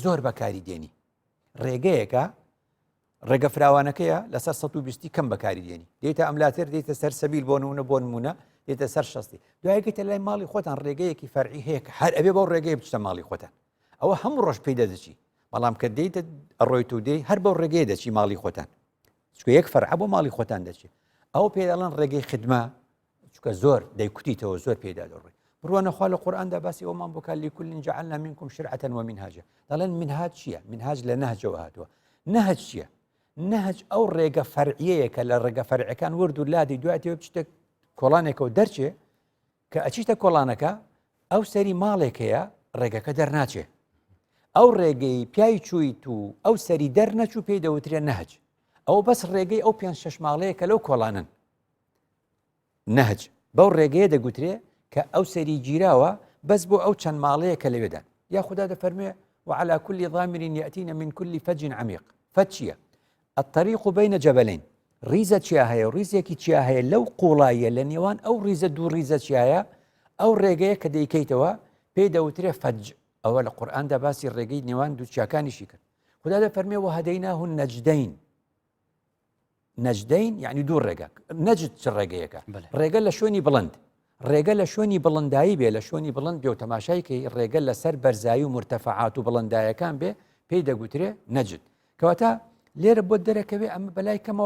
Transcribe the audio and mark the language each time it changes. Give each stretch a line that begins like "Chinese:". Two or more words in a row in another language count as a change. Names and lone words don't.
Central Kurdish: زۆر بەکاری دێنی ڕێگەیەکە ڕێگە فراوانەکەیە لەسەر 120 کەم بەکاری دێنی دێتە ئەملاتر دێتە سەر سەبیل بۆ نمونە دێتە سەر 60 دوایگەیتە لای ماڵی خۆتان ڕێگەیەکی فەرعی هەیە کە هەر ئەبێ بەو ڕێگەی بچتە ماڵی خۆتان ئەوە هەموو ڕۆژ پێی دەدەچی بەڵام کە دێتە ئەڕۆیت و دێ هەر بەو ڕێگەی دەچی ماڵی خۆتان چکە یەک فەرع بۆ ماڵی خۆتان دەچێت ئەو پێ دەڵێن ڕێگەی خدمە چکە زۆر دەیکوتیتەوە زۆر پێدا دەڕۆی بڕوانە خوا لە قورئاندا باسی ئەومان بۆ کار
Arabic: لكل جعلنا منكم شرعة ومنهاجا
Central Kurdish: دەڵێن منهاج چییە منهاج لە نەهجەوە هاتووە نەهج چییە نەهج ئەو ڕێگە فەرعیەیەکە لە ڕێگە فەرعەکان ورد و لادی دواتەوە بچتە کۆڵانێکەوە دەرچێ کە ئەچیتە کۆڵانەکە ئەو سەری ماڵێکەیە ڕێگەکە دەرناچێ ئەو ڕێگەی پیای چوویت و ئەو سەری دەرنەچوو پێی دەوترێن نەهج ئەو بەس ڕێگەی ئەو 5-6 ماڵەیە کە لەو کۆڵانن نەهج بەو ڕێگەیە دەگوترێ کە ئەو سەری گیراوە بەس بۆ ئەو چەند ماڵەیە کە لەوێدان یا خوددا دەفەرمێ
Arabic: وعلى كل ضامر يأتين من كل فج عميق فج الطريق بين جبلين
Central Kurdish: ڕیزە چیا هەیە و ڕیزێکی چیا هەیە لەو قوڵایە لە نێوان ئەو ریزە دوو ریزە چیایە ئەو ڕێگەیە کە دەیکەیتەوە پێی دەوترێ فەج ئەوە لە قورئاندا باسی ڕێگەی نێوان دوو چیاکانیشی کرد خوددا دەفەرمێ
Arabic: وهەدەیناه النەجدەین
Central Kurdish: نەجدەین یعنی دوو ڕێگە نەجد چ ڕێگەیەکە ڕێگە لە شوێنی بڵند ڕێگە لە شوێنی بڵندایی بێ لە شوێنی بڵند بێ و تەماشایکەی ڕێگە لەسەر بەرزایی و مرتەفعات و بڵندایەکان بێ پێی دەگوترێ نەجد کەواتە لێرە بۆ دەرەکەوێ ئەمە بەلای کەمەوە